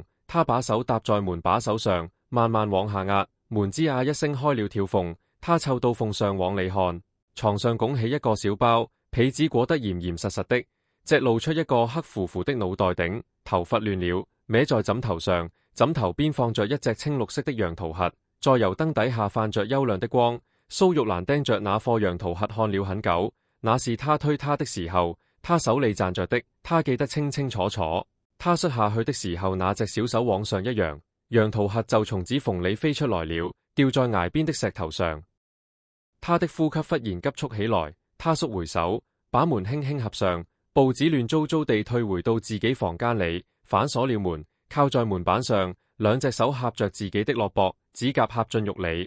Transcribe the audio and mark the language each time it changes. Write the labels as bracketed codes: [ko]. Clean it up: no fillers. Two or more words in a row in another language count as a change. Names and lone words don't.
[zh] 他把手搭在門把手上，慢慢往下壓，門吱呀一聲開了條縫。他湊到縫上往裏看，床上拱起一個小包，被子裹得嚴嚴實實的，只露出一個黑乎乎的腦袋頂，頭髮亂了，歪在枕頭上，枕頭邊放着一隻青綠色的楊桃核，在油燈底下泛着幽亮的光。蘇玉蘭盯着那顆楊桃核看了很久，那是他推他的時候，他手裏攢着的，他記得清清楚楚。他摔下去的時候，那隻小手往上一揚，楊桃核就從指縫裏飛出來了，掉在崖邊的石頭上。他的呼吸忽然急促起來，他縮回手，把門輕輕合上，步子亂糟糟地退回到自己房間裏，反鎖了門，靠在門板上，兩隻手合着自己的肋膊，指甲合進肉裏。